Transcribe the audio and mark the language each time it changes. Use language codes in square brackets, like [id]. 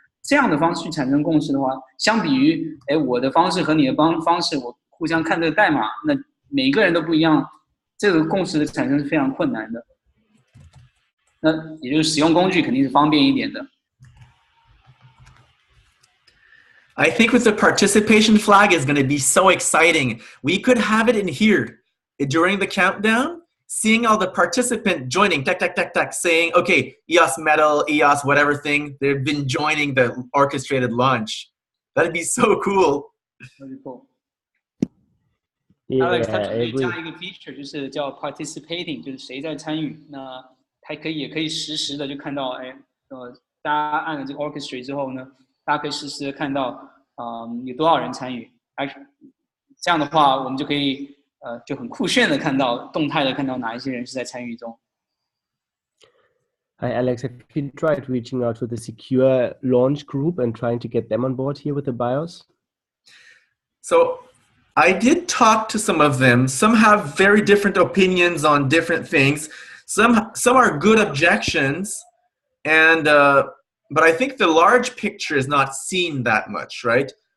[zh] 这样的方式去产生共识的话，相比于我的方式和你的方式，我互相看这个代码，那每个人都不一样，这个共识的产生是非常困难的。那也就是使用工具肯定是方便一点的。 [en] I think with the participation flag is going to be so exciting. We could have it in here during the countdown, seeing all the participants joining, saying, okay, EOS Metal, EOS whatever thing, they've been joining the orchestrated launch. That'd be so cool. Very cool. Yeah, [zh] Alex 他准备 [en] I agree. [zh] 加一个 feature， 就是叫 participating， 就是谁在参与。那他也可以实时的就看到，大家按了这个 orchestrate 之后呢，大家可以实时的看到，有多少人参与。这样的话，我们就可以就很酷炫的看到，动态的看到哪一些人是在参与中。 [en] Hi, Alex. Have you tried reaching out to the secure launch group and trying to get them on board here with the BIOS? So I did talk to some of them. Some have very different opinions on different things. Some are good objections, and but I think the large picture is not seen that much, right?